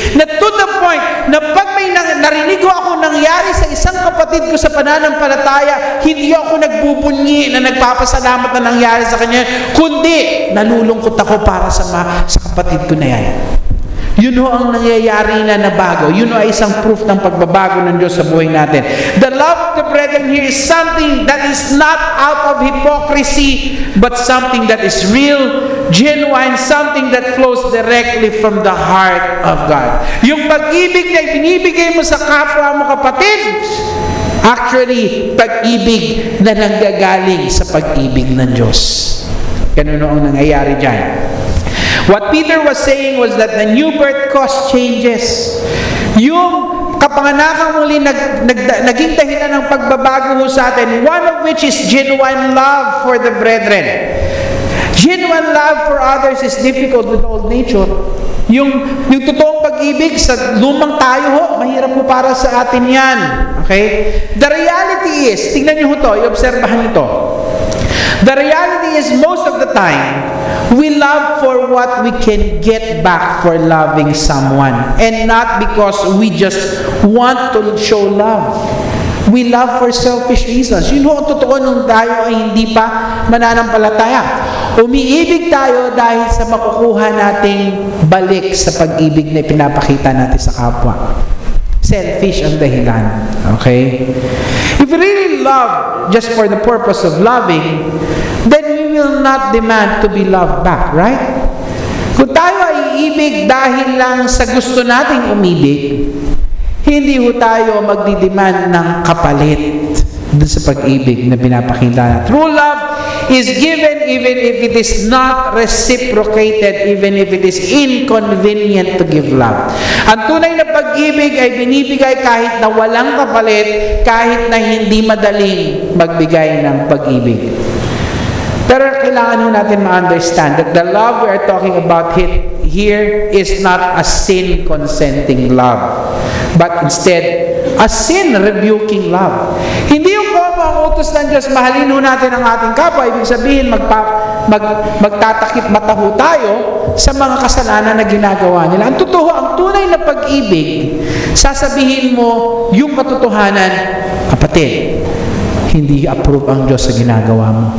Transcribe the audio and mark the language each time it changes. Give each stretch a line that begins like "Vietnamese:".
Filipino: Na to the point, na pag may narinig ko ako nangyari sa isang kapatid ko sa pananampalataya, hindi ako nagbubunyi na nagpapasalamat na nangyari sa kanya, kundi nalulungkot ako para sa kapatid ko na yan. Yun ho ang nangyayari na nabago. Yun ho ay isang proof ng pagbabago ng Diyos sa buhay natin.
English: The love of the brethren here is something that is not out of hypocrisy, but something that is real, genuine, something that flows directly from the heart of God.
Filipino: Yung pag-ibig na ibinibigay mo sa kapwa mo kapatid, actually, pag-ibig na nanggagaling sa pag-ibig ng Diyos. Ganun ho ang nangyayari dyan.
English: What Peter was saying was that the new birth caused changes.
Filipino: Yung kapanganakan muli naging dahilan ng pagbabago mo sa atin,
English: one of which is genuine love for the brethren. Genuine love for others is difficult with old nature.
Filipino: Yung totoong pag-ibig sa lumang tayo ho, mahirap po para sa atin yan. Okay?
English: The reality is,
Filipino: tingnan niyo ho to, i-obserbahan niyo to.
English: The reality is, most of the time, we love for what we can get back for loving someone, and not because we just want to show love. We love for selfish reasons.
Filipino: Yun ho ang totoo nung tayo ay hindi pa mananampalataya. Umiibig tayo dahil sa makukuha nating balik sa pag-ibig na ipinapakita natin sa kapwa. Selfish ang dahilan. Okay?
English: If we really love just for the purpose of loving, then we will not demand to be loved back, right?
Filipino: Kung tayo ay iibig dahil lang sa gusto nating umibig, hindi ho tayo magdidemand ng kapalit dun sa pag-ibig na pinapakita natin.
English: True love is given even if it is not reciprocated, even if it is inconvenient to give love.
Filipino: Ang tunay na pag-ibig ay binibigay kahit na walang kapalit, kahit na hindi madaling magbigay ng pag-ibig. Pero kailangan ho natin ma-understand
English: that the love we are talking about here is not a sin-consenting love, but instead, a sin-rebuking love.
Filipino: Hindi yung ang utos ng Diyos, mahalin ho natin ang ating kapwa. Ibig sabihin, magtatakip mata ho tayo sa mga kasalanan na ginagawa nila. Ang totoo, ang tunay na pag-ibig, sasabihin mo yung katotohanan, kapatid, hindi approve ang Diyos sa ginagawa mo.